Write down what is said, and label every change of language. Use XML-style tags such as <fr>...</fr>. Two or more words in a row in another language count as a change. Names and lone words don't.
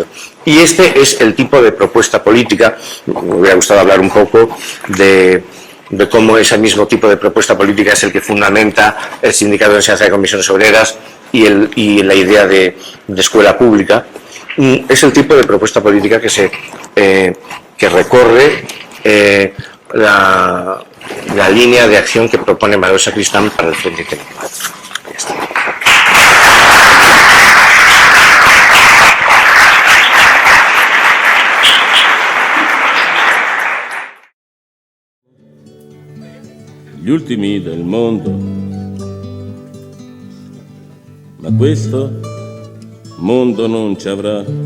<es>Y este es el tipo de propuesta política. Me hubiera gustado hablar un poco de cómo ese mismo tipo de propuesta política es el que fundamenta el Sindicato de Enseñanza de Comisiones Obreras y la idea de escuela pública. Es el tipo de propuesta política que recorre la línea de acción que propone Manuel Sacristán para el Frente Intelectual. Ya está.</es> <it>Gli ultimi del mondo, ma questo mondo non ci avrà.</it>